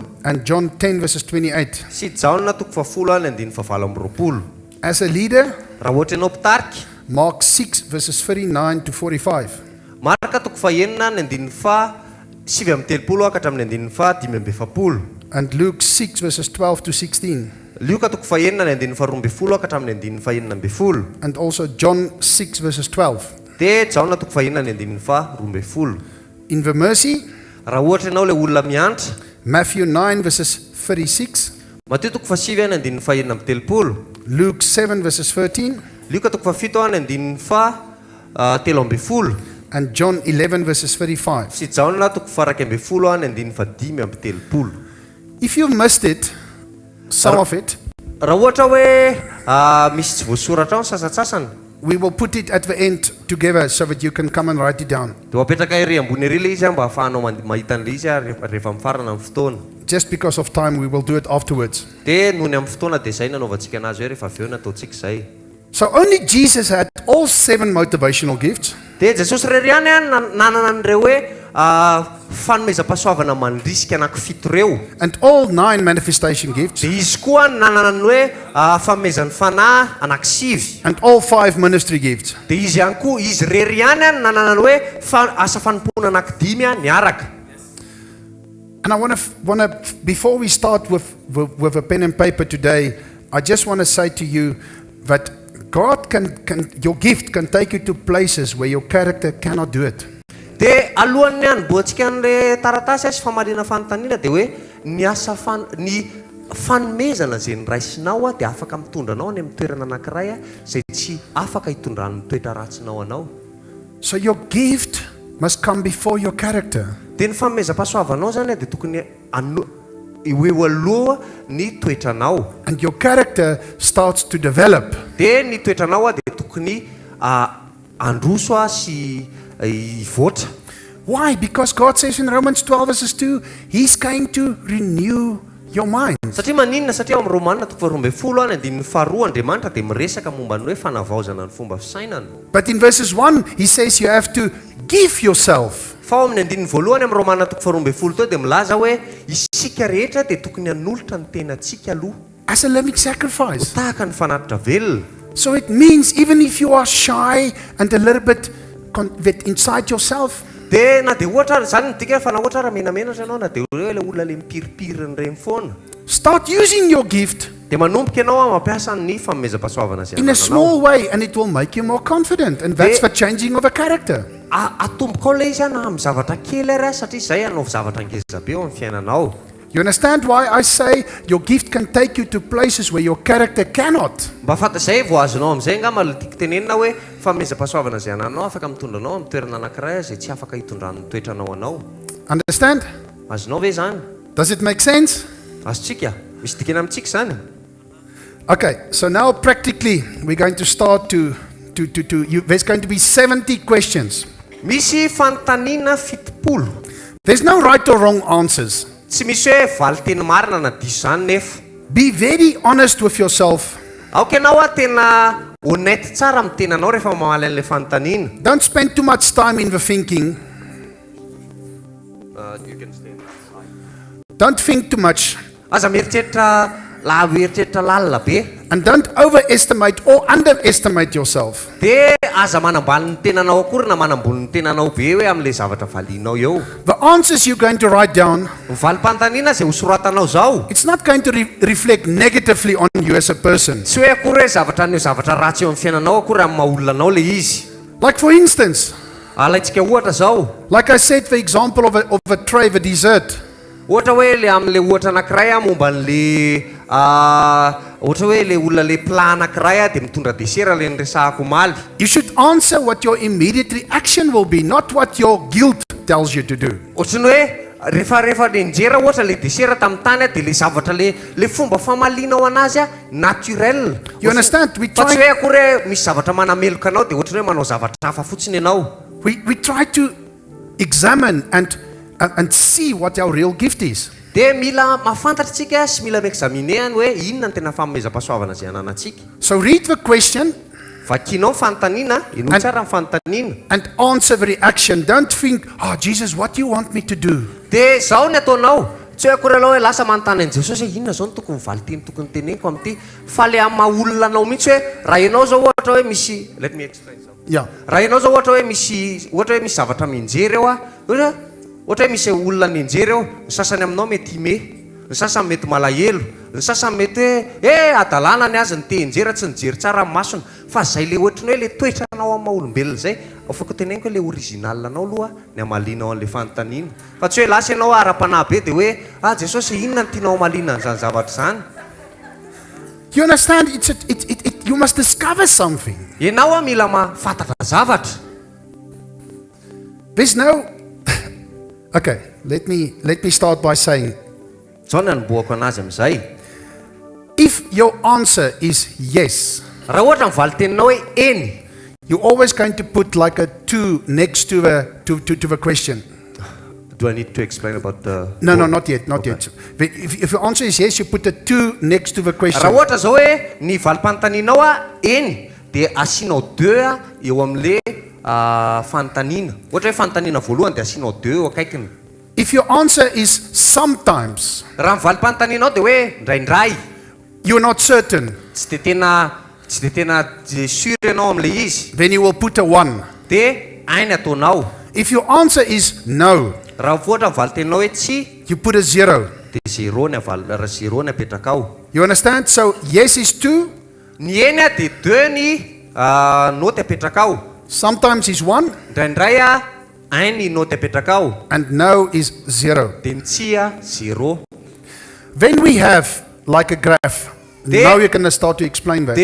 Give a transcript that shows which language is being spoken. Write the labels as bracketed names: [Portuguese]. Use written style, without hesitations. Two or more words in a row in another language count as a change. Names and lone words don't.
[English] And John 10 verses 28. [Malagasy] Sy Jaona toko fa folo any andininy fa valo amby roapolo. [English] As a leader, [Malagasy] Raha ohatra ianao mpitarika, [English] Mark 6 verses 39 to 45. [Malagasy] Marka toko fa enina any andininy fa sivy amby telopolo ka hatramin'ny andininy fa dimy amby efapolo. [English] And Luke 6 verses 12 to 16. [Malagasy] Luka toko fa enina ny andininy fa roa amby folo ka hatramin'ny andininy fa enina amby folo. [English] And also John 6 verses 12. [Malagasy] Dia Jaona toko fa enina ny andininy fa roa amby folo. [English] In the mercy, [Malagasy] Raha ohatra ianao le olona miantra, [English] Matthew 9 verses 36. [Malagasy] Matio toko fa sivy any andininy fa enina amby telopolo. [English] Luke 7 verses 13. [Malagasy] Luka toko fa fito any andininy fa telo amby folo. [English] And John 11 verses 35. [Malagasy] Sy Jaona toko fa raika amby folo any andininy fa dimy amby telopolo. [English] If you've missed it, some of it, [Malagasy] Raha ohatra hoe misy tsy voasoratra ao ny sasatsasany, [English] we will put it at the end together so that you can come and write it down. [Malagasy] dia apetraka ery ambony ery le izy mba ahafahanao mahita an'le izy rehefa mifarana amin'ny fotoana. [English] Just because of time, we will do it afterwards. [Malagasy] Dia nohony amin'ny fotoana dia izay nanaovantsika anazy hoe rehefa avy eo nataontsika izay. [English] So only Jesus had all 7 motivational gifts. [Malagasy] Dia Jesosy rery ihany nanana an'ireo hoe fanomezam-pahasoavana mandrisika anankifito reo. [English] And all 9 manifestation gifts. [Malagasy] Dia izy koa nanana ny hoe fanomezan'ny fanahy anankisivy. [English] And all 5 ministry gifts. [Malagasy] Dia izy ihany koa, izy rery ihany nanana ny hoe asa fanompoana anankidimy niaraka. [English] And I want to, before we start with a pen and paper today, I just want to say to you that God your gift can take you to places where your character cannot do it. [Malagasy] Dia alohan'ny hanimboantsika an'le taratasy sy famarina fanontaniana dia hoe ny asa ny fanomezana izay niraisinao dia afaka mitondranao any amin'ny toerana anankiray izay tsy afaka hitondran'ny toetra ratsinao anao. [English] So your gift must come before your character. [Malagasy] Dia ny fanomezam-pahasoavanao zany dia tokony eo aloha ny toetranao. [English] And your character starts to develop. [Malagasy] Dia ny toetranao dia tokony androso sy ivoatra. [English] Why? Because God says in Romans 12 verses 2, He's going to renew your mind. [Malagasy] Satria maninona, satria amin'ny Romanina toko faharoa amby folo any andininy faharoa Andriamanitra dia miresaka momba ny hoe fanavaozana ny fomba fisainana. [English] But in verses 1, He says you have to give yourself. [Malagasy] Fa ao amin'ny andininy voalohany amin'ny Romanina toko faharoa amby folo teo dia milaza hoe isika rehetra dia tokony hanolotra ny tenantsika aloha [English] As a living sacrifice. [Malagasy] tahaka ny fanatitra velona. [English] So it means even if you are shy and a little bit inside yourself, [Malagasy] Dia na dia ohatra zany midika fa na ohatra raha menamenatra ianao na dia hoe le olona le mipiripiriny ireny foana. [English] start using your gift [Malagasy] Dia manomboka ianao mampiasa ny fanomezam-pahasoavana izay [English] in a [Malagasy] anananao. [English] small way and it will make you more confident. And that's the changing of a character. [Malagasy] Atomboka ao le izy ana amin'ny zavatra kely ary satria izay anao zavatra ngeza be ao amin'ny fiainanao. [English] You understand why I say your gift can take you to places where your character cannot? [Malagasy] Mba fantatr'izay vao azonao amin'izay angamba tiako tenenina hoe fanomezam-pahasoavana izay ananao afaka mitondranao amin'ny toerana anankiray izay tsy afaka hitondran'ny toetranao anao. [English] Understand? [Malagasy] Azonao ve zany? Does it make sense? Azotsika? Misy dikena amintsika zany. [English] Okay, so now practically we're going to start there's going to be 70 questions. [Malagasy] Misy fanontaniana fitopolo. [English] There's no right or wrong answers. [Malagasy] Tsy misy hoe valy teny marina na diso zany nefa. [English] Be very honest with yourself. [Malagasy] Aoka ianao tena honnête tsara amin'ny tenanao rehefa mamaly an'ilay fanontaniana. [English] Don't spend too much time in the thinking. Don't think too much. [Malagasy] Aza mieritreritra mieritreritra lalina be. [English] And don't overestimate or underestimate yourself. [Malagasy] Dia aza manambali ny tenanao akory na manambony ny tenanao be hoe amin'ilay zavatra valianao eo. [English] The answers you're going to write down, [Malagasy] Ny valim-panontaniana izay hosoratanao zao. [English] it's not going to reflect negatively on you as a person. [Malagasy] Tsy hoe akory hoe zavatra ratsy eo amin'ny fiainanao akory amin'ny maha-olonanao le izy. [English] Like for instance, [Malagasy] Alaitsika ohatra zao. [English] like I said, the example of a tray, the dessert. [Malagasy] Ohatra hoe le amin'le ohatra anankiray momba n'le ohatra hoe le olona le plat anankiray dia mitondra desera le niresahako omaly. [English] You should answer what your immediate reaction will be, not what your guilt tells you to do. [Malagasy] Ohatrany hoe rehefa lenjera ohatra le desera tamin'ny tany dia le zavatra le fomba famalianao anazy naturel. [English] You understand? [Malagasy] Fa tsy hoe akory hoe misy zavatra manameloka anao dia ohatra hoe manao zavatra hafa fotsiny ianao. [English] We try to examine and see what our real gift is. [Malagasy] Dia mila mafantatritsika sy mila miexaminer hoe inona ny tena fanomezam-pahasoavana izay ananantsika. [English] So read the question [Malagasy] Vakinao fanontaniana, ino tsara ny fanontaniana. [English] and answer the reaction. Don't think, oh, Jesus, what do you want me to do? [Malagasy] Dia zao ny ataonao. Tsy hoe akory aloha hoe lasa manontany an'i Jesosy hoe inona zao no tokony valiteny tokony teneniko amin'ity. Fa le amin'ny maha-olonanao mihitsy hoe raha ianao zao ohatra hoe misy, [English] let me explain zao. Yeah. [Malagasy] Raha ianao zao ohatra hoe misy zavatra mienjery eo ohatra hoe misy olona nienjery eo, ny sasany aminao mety ime, ny sasany mety malahelo, ny sasany mety hoe adalana ny azy ny te-enjera tsy nijery tsara amin'ny masony. Fa zay le ohatrany hoe le toetra anao amin'ny maha-olombelona zay, afaka teneniko hoe le original anao aloha ny amalianao an'le fanontaniana. Fa tsy hoe lasa ianao ara-panahy be dia hoe Jesosy inona ny tianao amaliana an'izany zavatra zany. [English] You understand? You must discover something. [Malagasy] Ianao mila mahafantatra zavatra. [English] There's no... Okay, let me start by saying, [Malagasy] Zao ny anombohako anazy amin'izay. [English] if your answer is yes, [Malagasy] Raha ohatra mivaly teninao hoe eny, [English] you're always going to put like a 2 next to the question. do I need to explain about the... No, not yet, not yet. If your answer is yes, you put a 2 next to the question. [Malagasy] Raha ohatra zao hoe ny valim-panontanianao eny, dia asianao 2 eo amin'le fanontaniana. Ohatra hoe fanontaniana voalohany dia asianao 2 eo akaikiny. [English] If your answer is sometimes, [Malagasy] Raha ny valim-panontanianao dia hoe ndraindray, [English] you're not certain, [Malagasy] tsy dia tena sûr ianao amin'le izy, [English] then you will put a 1. [Malagasy] dia ainy ataonao. [English] If your answer is no, [Malagasy] Raha ohatra mivaly teninao hoe tsy, [English] you put a 0. [Malagasy] dia 0 ny apetraka ao. [English] You understand? So yes is 2, [Malagasy] Ny eny dia 2 ny noty apetraka ao. [English] sometimes is 1, [Malagasy] Ndraindray ainy noty apetraka ao. [English] and no is 0. [Malagasy] Dia ny tsy 0. [English] Then we have like a graph. Now you're going to start to explain that.